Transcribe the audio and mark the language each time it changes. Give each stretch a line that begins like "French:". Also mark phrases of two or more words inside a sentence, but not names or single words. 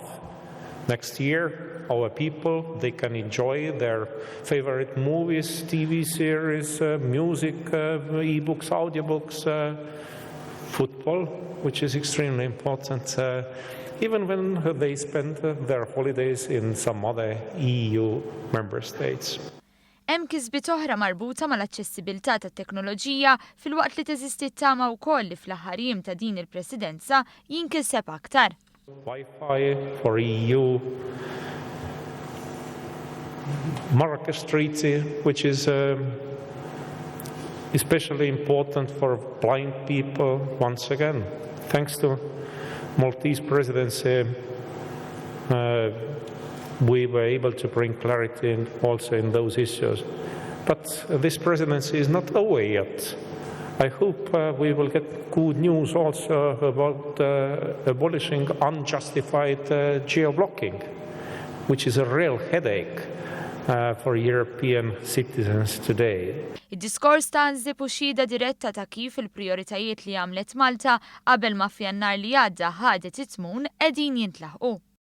English: Next year, our people, they can enjoy their favorite movies, TV series, music, e-books, audiobooks, football, which is extremely important, even when they spend their holidays in some other EU member states.
Maltese: Hemm kisbiet oħra marbuta mal-aċċessibilità tat-teknoloġija fil-waqt li teżisti t-tama wkoll li fl-aħħar jiem ta' din il-Presidenza jinkiseb aktar.
English: Wi-Fi for EU, Marrakesh Treaty, which is especially important for blind people. Once again, thanks to Maltese presidency, we were able to bring clarity also in those issues. But this presidency is not over yet. I hope we will get good news also about abolishing unjustified geo-blocking, which is a real headache for European citizens today.
Maltese: Id-diskors ta' Ansip u xhieda diretta ta' kif il-prijoritajiet li għamlet Malta qabel ma f'Jannar li għadda ħadet it-tmum qegħdin jintlaħqu.